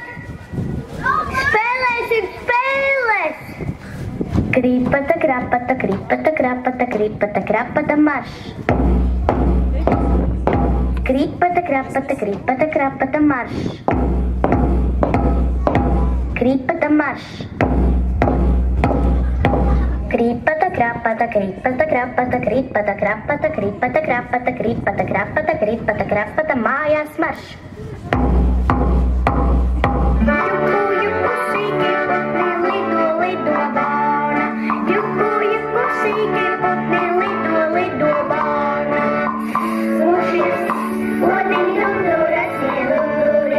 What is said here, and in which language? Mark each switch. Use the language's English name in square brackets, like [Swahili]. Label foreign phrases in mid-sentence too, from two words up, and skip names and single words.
[Latvian] Spēlēsim spēles! Krīpata, krapata, krīpata, krapata, krīpata, krapata, marš! Krīpata, krapata, krīpata, krapata, marš! Krīpata, marš! Krīpata, krapata, krīpata, krapata, krīpata, krapata, krīpata, krapata, krīpata, krapata, krīpata, krapata, mājās marš! Juku, juku, sīki putni, lido, lido bāna. Juku, juku, sīki putni, lido, lido bāna. Smušies, odiņi dumduras, iedumduri.